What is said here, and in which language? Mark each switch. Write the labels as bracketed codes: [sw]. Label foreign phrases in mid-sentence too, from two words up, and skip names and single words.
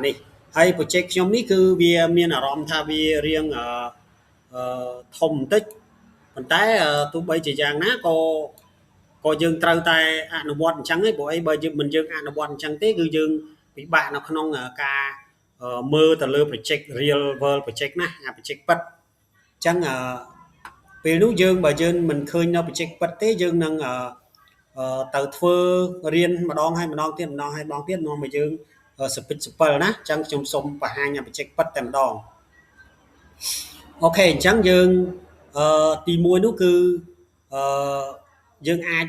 [km] នេះហើយ project ខ្ញុំនេះគឺវាមានអារម្មណ៍ថាវារៀងធំបន្តិចប៉ុន្តែទោះបីជាយ៉ាងណាក៏យើងត្រូវតែអនុវត្តអញ្ចឹងឯងព្រោះអីបើយើងអនុវ ត្តអញ្ចឹងទេគឺយើងពិបាកនៅក្នុងការមើលទៅលើ [en] project real world project [km] ណាអា project ពិតអញ្ចឹងពេលនោះបើយើងមិនឃើញនៅ project ពិតទេយើងនឹងទៅធ្វើរៀនម្ដងហើយម្ដងទៀតម្ដងហើយម្ដងទៀតនាំឲ្យយើងសពិចសពិលណាអញ្ចឹងខ្ញុំសូមបង្ហាញអា project ពិតតែម្ដងអូខេអញ្ចឹងយើងទី1នោះគឺយើង